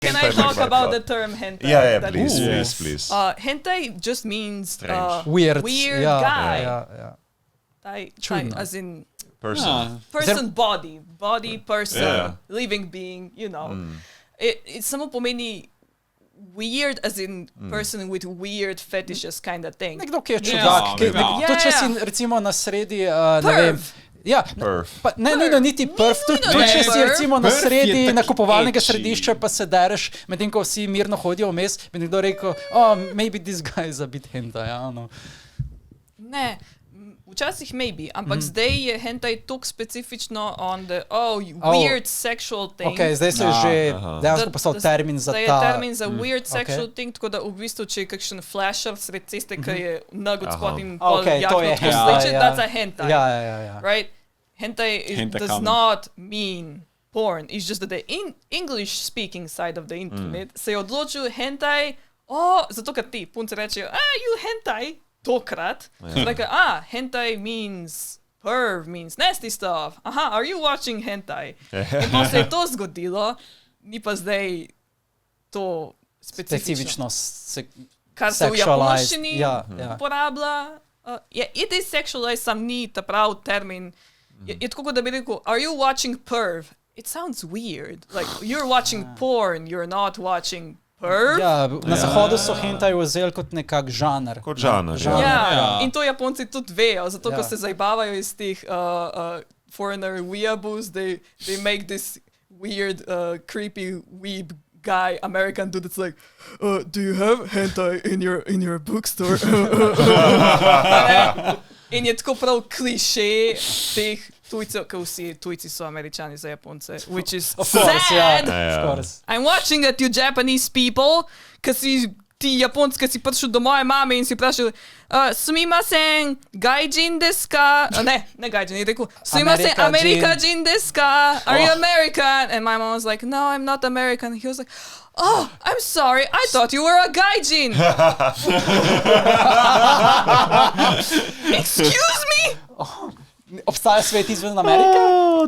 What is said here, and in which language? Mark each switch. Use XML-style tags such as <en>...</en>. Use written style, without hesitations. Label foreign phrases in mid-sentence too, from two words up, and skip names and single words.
<en>Can I talk about the term hentai? Yeah, please. Hentai just means weird guy. Yeah. Tai, as in person. Person body person, living being, you know. It</en> <sl>samo pomeni</sl> <en>weird as in person with weird fetishes kind of thing.</en> <sl>Nekdo, ki je čudak. To, če si recimo na sredi, ne vem. Ja, pa ne niti prv, tudi če si recimo na sredi nakupovalnega središča, pa se dereš, medtem ko vsi mirno hodijo vmes, bi nekdo rekel,</sl> <en>maybe this guy is a bit hentai,</en> <sl>Ne, včasih maybe, ampak zdaj je hentai toliko specifično</sl> <en>on the, weird sexual thing.</en> <sl>Ok, zdaj se je že dejansko postal termin za ta. Da je termin za</sl> <en>weird sexual thing,</en> <sl>tako da v bistvu, če je kakšen flasher sred ceste, ki je nag od spod in pol jakno tako sleče,</sl> <en>that's a hentai.</en> <sl>Ja.</sl> <en>Right? Hentai does not mean porn. It's just that the English-speaking side of the internet</en> <sl>se je odločil hentai, zato ker ti punce rečejo,</sl> <en>you hentai, tokrat. Like, hentai means perv, means nasty stuff. Are you watching hentai?</en> <sl>In pa se je to zgodilo, ni pa zdaj to specifično. Kar se v japonščini uporablja.</sl> <en>It is sexualized,</en> <sl>sam ni ta prav termin. Je tako, da bi rekel,</sl> <en>are you watching perv? It sounds weird. Like, you're watching porn, you're not watching perv.</en> <sl>Ja, na zahodu so hentai vzeli kot nekak žanr. Kot žanr, in to Japonci tudi vejo, zato ko se zajbavajo iz tih</sl> <en>foreigner weeaboos, they make this weird, creepy weeb guy, American dude that's like, do you have hentai in your bookstore?</en> <sl>In je tako prav kliše teh tujcev, ker vsi tujci so Američani za Japonce,</sl> <en>which is sad. Of course. I'm watching at you Japanese people,</en> <sl>ker si ti Japonske si prišel do moje mame in si vprašal,</sl> <ja>すみません、外人ですか?</ja> <sl>Ne gaijin, je rekel,</sl> <ja>すみません、アメリカ人ですか?</ja> <en>Are you American? And my mom was like, no, I'm not American. He was like, I'm sorry, I thought you were a gaijin. Excuse me?</en> <sl>Obstaja svet izven Amerike?</sl>